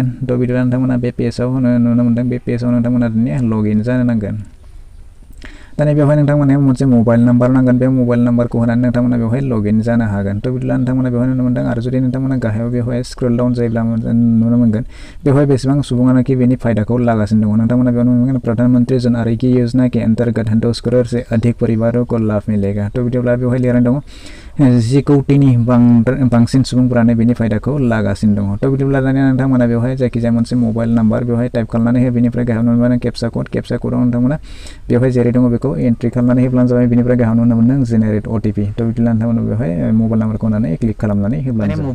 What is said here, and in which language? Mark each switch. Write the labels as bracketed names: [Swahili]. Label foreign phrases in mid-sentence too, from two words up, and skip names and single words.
[Bodo] तो बिदिब्ला नोंथांमोना बे पेजाव नुनो मोनदों बे पेजाव नोंथांमोना दानिया लगइन जानो नांगोन। दानिया बेवहाय नोंथांमोना मोनसे [English] mobile number [Bodo] नांगोन, बे मबाइल नाम्बारखौ होनानै नोंथांमोना बेवहाय लगइन जानो हागोन। तो बिदिब्ला नोंथांमोना बेवहाय नुनो मोनदों, आरो जुदि नोंथांमोना गाहायाव बेवहाय [English] scroll down [Bodo] जायोब्ला नुनो मोनगोन बेवहाय बेसेबां सुबुङानोखि बेनि फायदाखौ लागासिनो दङ। नोंथांमोना बेयाव नुनो मोनगोन [Hindi] प्रधानमंत्री जन आरोग्य योजना के अंतर्गत 10 करोड़ से अधिक परिवारों को लाभ मिलेगा। [Bodo] तो बिदिब्ला बेवहाय लिरनाय दङ 10 कौटिनि बांसिन सुबुंफोरानो बेनि फायदाखौ लागासिनो दङ। तो बिदिब्ला दानिया नोंथांमोना बेवहाय जायखिजाया मोनसे [English] mobile number [Bodo] बेवहाय टाइप खालामनानै हो, बेनिफ्राय गाहायाव नुनो मोनगोन केपचा क'डाव नोंथांमोना बेवहाय जेरै दङ बेखौ एन्ट्रि खालामनानै होब्लानो जाबाय। बेनिफ्राय गाहायाव नुनो मोनदों [English] generate OTP. [Bodo] तो बिदिब्ला नोंथांमोना बेवहाय मबाइल नाम्बारखौ होनानै क्लिक खालामनानै होब्लानो जाबाय।